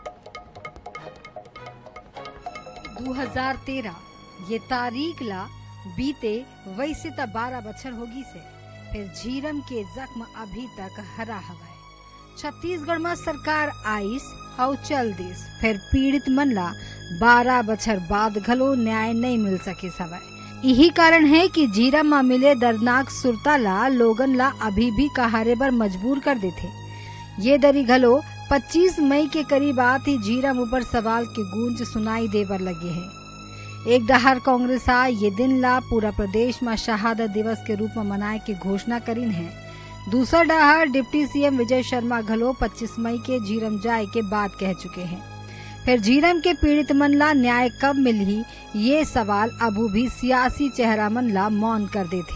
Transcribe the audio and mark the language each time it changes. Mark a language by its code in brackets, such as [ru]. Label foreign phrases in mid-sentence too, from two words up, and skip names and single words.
[hne] 2013 ये तारीख ला बीते वैसे तो 12 बछर होगी से फिर झीरम के जख्म अभी तक हरा हवा है। छत्तीसगढ़ में सरकार आइस और चल दिस फिर पीड़ित मन ला 12 बछर बाद घलो न्याय नहीं मिल सके सवाय। यही कारण है कि झीरम में मिले दर्दनाक सुरता ला लोगन ला अभी भी कहारे पर मजबूर कर देते। ये दरी घलो 25 मई के करीब आत ही झीरम ऊपर सवाल के गूंज सुनाई देवर लगे हैं। एक डहर कांग्रेस ये दिन ला पूरा प्रदेश में शहादत दिवस के रूप में मनाए की घोषणा करीन है। दूसरा डहर डिप्टी सीएम विजय शर्मा घलो 25 मई के झीरम जाए के बाद कह चुके हैं। फिर झीरम के पीड़ित मन ला न्याय कब मिली ये सवाल अबू भी सियासी चेहरा मन ला मौन कर देते।